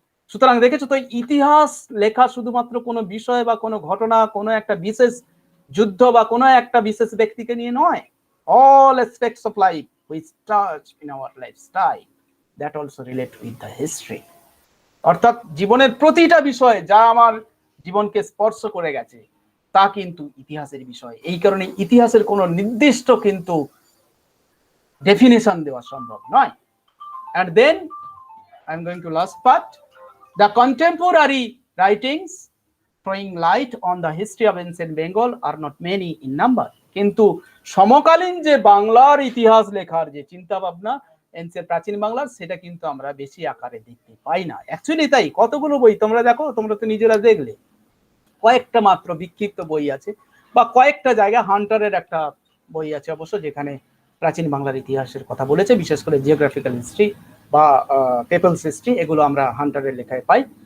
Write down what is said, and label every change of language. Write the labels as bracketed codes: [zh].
[bn] সুতরাং দেখেছো তো, ইতিহাস লেখা শুধুমাত্র কোনো বিষয় বা কোনো ঘটনা, কোনো একটা বিশেষ যুদ্ধ বা কোনো একটা বিশেষ ব্যক্তিকে নিয়ে নয়। [en] all aspects of life which touch in our lifestyle, that also relate with the history. [bn] অর্থাৎ জীবনের প্রতিটা বিষয় যা আমার জীবনকে স্পর্শ করে গেছে তা কিন্তু ইতিহাসের বিষয়। এই কারণে ইতিহাসের কোনো নির্দিষ্ট কিন্তু ডেফিনেশন দেওয়া সম্ভব নয়। [en] And then I'm going to last part. The contemporary writings throwing light on the history of ancient Bengal are not many in number. [bn] কিন্তু সমকালীন যে বাংলার ইতিহাস লেখার যে চিন্তা ভাবনা এনসিয়েন্ট প্রাচীন বাংলার, সেটা কিন্তু আমরা বেশি আকারে দেখতে পাই না। অ্যাকচুয়ালি তাই, কতগুলো বই তোমরা দেখো, তোমরা তো নিজেরা দেখলে, কয়েকটা মাত্র বিক্ষিপ্ত বই আছে, বা কয়েকটা জায়গায় হান্টারের একটা বই আছে অবশ্য, যেখানে প্রাচীন বাংলার ইতিহাসের কথা বলেছে, বিশেষ করে জিওগ্রাফিক্যাল হিস্ট্রি বা পিপলস হিস্ট্রি, এগুলো আমরা হান্টারের লেখায় পাই।